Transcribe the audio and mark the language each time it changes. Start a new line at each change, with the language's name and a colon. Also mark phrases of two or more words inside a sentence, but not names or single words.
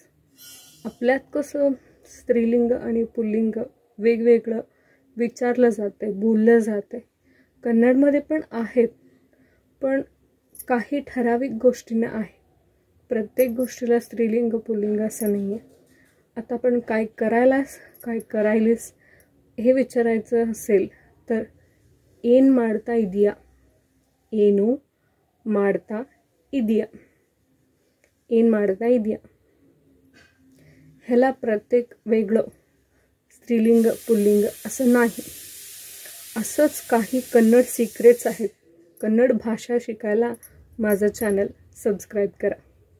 Marathi: आपल्यात कसं स्त्रीलिंग आणि पुल्लिंग वेगवेगळं विचारलं जाते, बोललं जाते. कन्नडमध्ये पण आहेत, पण काही ठराविक गोष्टींना आहे. प्रत्येक गोष्टीला स्त्रीलिंग पुल्लिंग असं नाही आहे. आता आपण काय करायलास, काय करायलीस हे विचारायचं असेल तर
Kannada: ಏನ್ ಮಾಡ್ತಾ ಇದೀಯಾ, ಏನು ಮಾಡ್ತಾ ಇದೀಯಾ, ಏನ್ ಮಾಡ್ತಾ ಇದೀಯಾ.
Marathi: ह्याला प्रत्येक वेगळं स्त्रीलिंग पुल्लिंग असं नाही. असंच काही कन्नड सिक्रेट्स आहेत. कन्नड भाषा शिकायला माझं
English: channel subscribe
Marathi: करा.